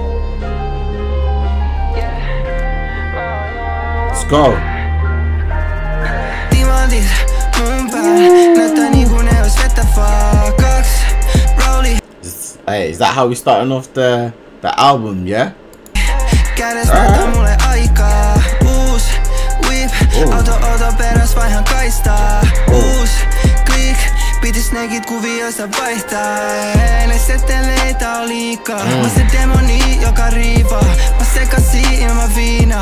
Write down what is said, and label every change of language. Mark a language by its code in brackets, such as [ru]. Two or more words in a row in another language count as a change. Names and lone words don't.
[en] Let's go. Hey, is that how we starting off the album, yeah? [fi] Pitis negit kuvioista vaihtaa. Ne seteleitä on liikaa. Mä se demoni joka riivaa. Mä sekasin ilman viinaa.